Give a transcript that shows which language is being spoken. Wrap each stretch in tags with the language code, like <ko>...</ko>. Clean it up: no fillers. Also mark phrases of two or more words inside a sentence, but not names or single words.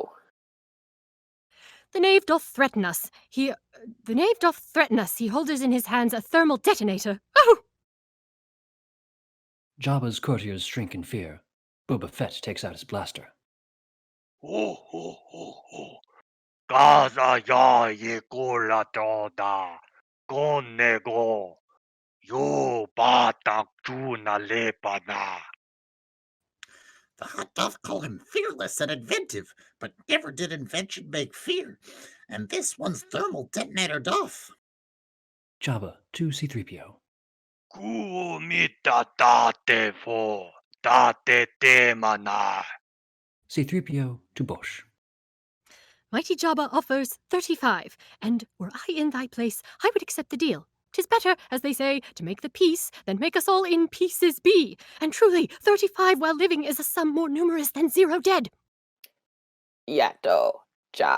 <en>The knave doth threaten us. He holders in his hands a thermal detonator. Oh! Jabba's courtiers shrink in fear. Boba Fett takes out his blaster. Ho ho ho ho. Gaza ya ye kola toda. Konego. Yo batak tuna lepana. The Hutt doth call him fearless and inventive, but never did invention make fear. And this one's thermal detonator doth. Jabba to C-3PO. Kumita tate fo. Tate te mana. C-3PO to Bush. Mighty Jabba offers 35, and were I in thy place, I would accept the deal. 'Tis better, as they say, to make the peace than make us all in pieces be. And truly, 35 while living is a sum more numerous than 0 dead. Yato. Ja.</en>